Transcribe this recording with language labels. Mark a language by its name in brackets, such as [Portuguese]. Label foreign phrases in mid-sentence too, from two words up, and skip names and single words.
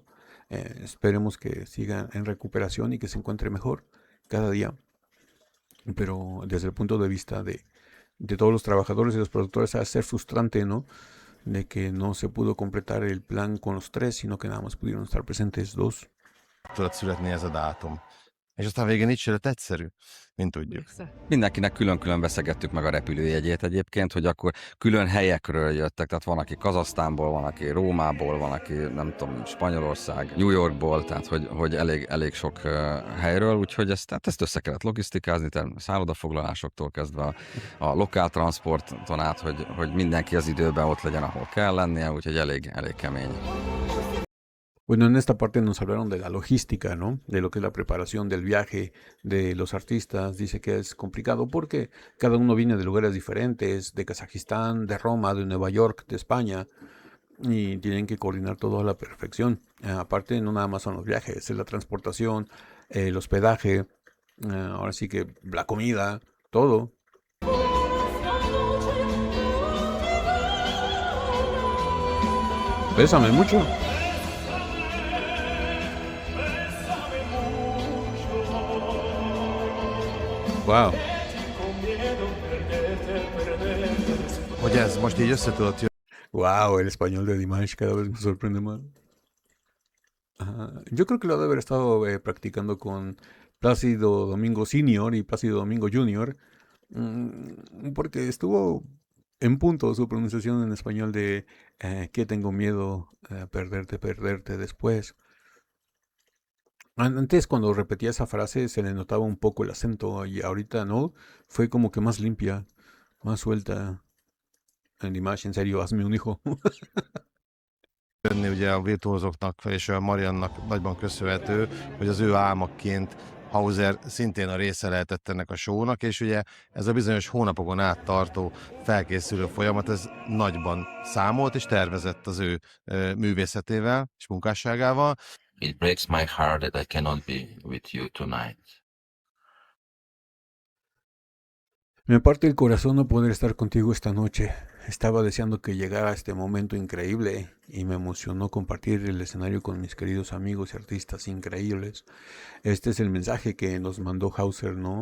[Spanish] Esperemos que siga en recuperación y que se encuentre mejor cada día. Pero desde el punto de vista de todos los trabajadores y los productores, va a ser frustrante, ¿no? De que no se pudo completar el plan con los 3, sino que nada más pudieron estar presentes 2. [Hungarian] Tudott születni ez a dátum. És aztán végén így se lett egyszerű, mint tudjuk. Mindenkinek külön-külön veszegettük meg a repülőjegyét egyébként, hogy akkor külön helyekről jöttek, tehát van, aki Kazahsztánból, van, aki Rómából, van, aki nem tudom, Spanyolország, New Yorkból, tehát hogy elég sok helyről, úgyhogy ezt össze kellett logisztikázni, tehát szállodafoglalásoktól kezdve a lokál transporton át, hogy mindenki az időben ott legyen, ahol kell lennie, úgyhogy elég kemény. [Spanish] Bueno, en esta parte nos hablaron de la logística, ¿no? De lo que es la preparación del viaje de los artistas. Dice que es complicado porque cada uno viene de lugares diferentes, de Kazajistán, de Roma, de Nueva York, de España, y tienen que coordinar todo a la perfección. Aparte, no nada más son los viajes, es la transportación, el hospedaje, ahora sí que la comida, todo. Pésame mucho. Wow. [Hungarian] Hogy ez most így össze tudott jönni. [Spanish] Wow, el español de Dimash cada vez me sorprende más. Yo creo que lo ha de haber estado practicando con Plácido Domingo Senior y Plácido Domingo Junior, porque estuvo en punto su pronunciación en español de que tengo miedo perderte después. Antes cuando repetía esa frase se le notaba un poco el acento y ahorita no, fue como que más limpia, más suelta. En Dimash, en serio, hazme un hijo. [Hungarian] Jönni ugye a virtuózoknak és a Mariannak nagyban köszönhető, hogy az ő álmaként Hauser szintén a része lehetett ennek a show-nak, és ugye ez a bizonyos hónapokon át tartó felkészülő folyamat, ez nagyban számolt és tervezett az ő művészetével és munkásságával. [English] It breaks my heart that I cannot be with you tonight. [Spanish] Me parte el corazón no poder estar contigo esta noche. Estaba deseando que llegara este momento increíble y me emocionó compartir el escenario con mis queridos amigos y artistas increíbles. Este es el mensaje que nos mandó Hauser, ¿no?